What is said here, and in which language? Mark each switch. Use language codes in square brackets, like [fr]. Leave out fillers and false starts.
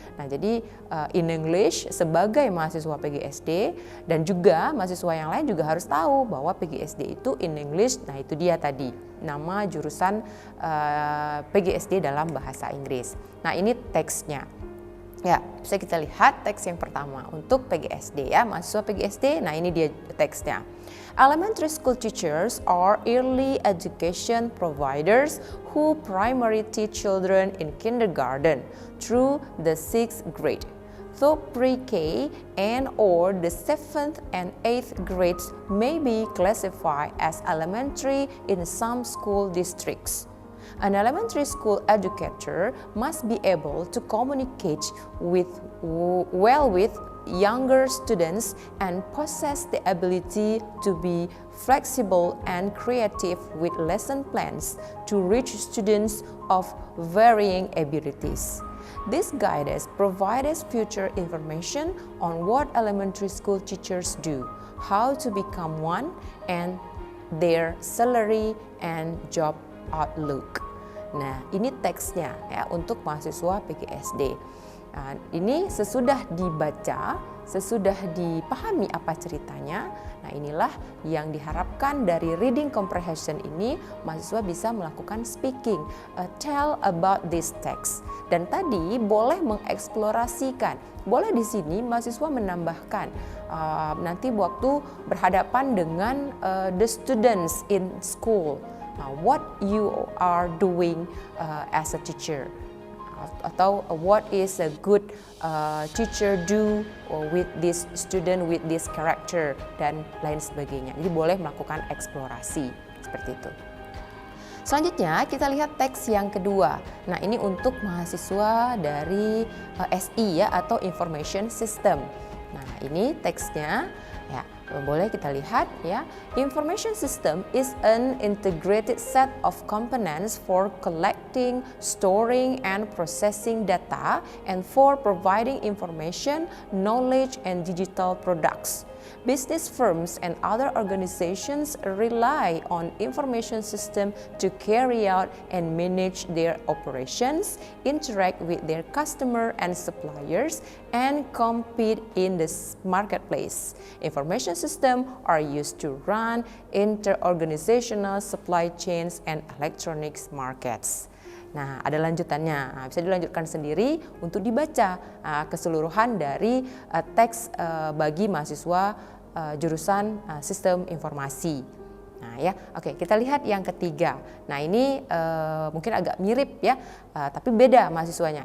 [id] Nah, jadi [en] in English [id] sebagai mahasiswa PGSD dan juga mahasiswa yang lain juga harus tahu bahwa PGSD itu in English. Nah, itu dia tadi nama jurusan PGSD dalam bahasa Inggris. Nah, ini teksnya. Ya, bisa kita lihat teks yang pertama untuk PGSD ya, mahasiswa PGSD. Nah, ini dia teksnya. [en] Elementary school teachers are early education providers who primarily teach children in kindergarten through the 6th grade. Though pre-K and or the 7th and 8th grades may be classified as elementary in some school districts. An elementary school educator must be able to communicate well with younger students and possess the ability to be flexible and creative with lesson plans to reach students of varying abilities. This guidance provides future information on what elementary school teachers do, how to become one, and their salary and job outlook. [id] Nah, ini teksnya ya untuk mahasiswa PGSD. Nah, ini sesudah dibaca, sesudah dipahami apa ceritanya, nah inilah yang diharapkan dari reading comprehension ini, mahasiswa bisa melakukan speaking, [en] tell about this text. [id] Dan tadi boleh mengeksplorasikan, boleh di sini mahasiswa menambahkan nanti waktu berhadapan dengan [en] the students in school, what you are doing as a teacher. [id] Atau [en] what is a good teacher do with this student, with this character, [id] dan lain sebagainya. Jadi boleh melakukan eksplorasi seperti itu. Selanjutnya kita lihat teks yang kedua. Nah, ini untuk mahasiswa dari SI ya, atau Information System. Nah, ini teksnya ya. Boleh kita lihat ya. [en] Information system is an integrated set of components for collecting, storing, and processing data and for providing information, knowledge, and digital products. Business firms and other organizations rely on information system to carry out and manage their operations, interact with their customer and suppliers, and compete in the marketplace. Information system are used to run inter-organizational supply chains and electronics markets. [id] Nah, ada lanjutannya. Nah, bisa dilanjutkan sendiri untuk dibaca keseluruhan dari teks bagi mahasiswa jurusan sistem informasi. Nah, ya, oke, kita lihat yang ketiga. Nah, ini mungkin agak mirip ya, tapi beda mahasiswanya.